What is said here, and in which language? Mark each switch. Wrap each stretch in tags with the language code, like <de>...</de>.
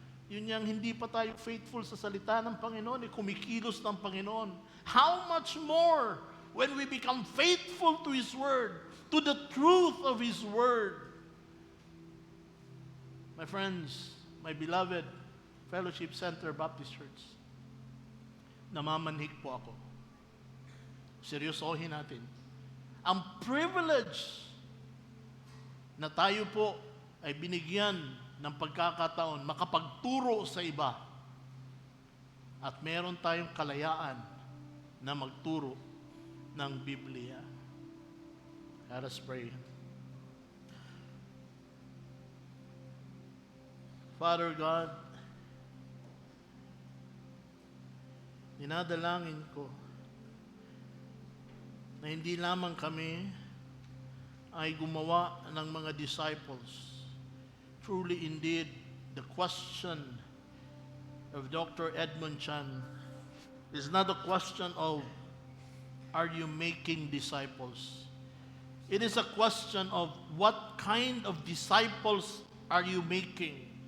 <tl>Yun yung hindi pa tayo faithful sa salita ng Panginoon, kumikilos ng Panginoon.</tl> <en>How much more when we become faithful to His Word, to the truth of His Word. My friends, my beloved Fellowship Center Baptist Church,</en> <tl>namamanhik po ako. Seryosohin natin. Ang privilege na tayo po ay binigyan ng pagkakataon makapagturo sa iba. at meron tayong kalayaan na magturo ng Biblia.</tl> <en>Let us pray.</en> <tl>Father God, dinadalangin ko na hindi lamang kami ay gumawa ng mga disciples.</tl> <en>Truly indeed, the question of Dr. Edmund Chan is not a question of, are you making disciples? It is a question of what kind of disciples are you making?</en>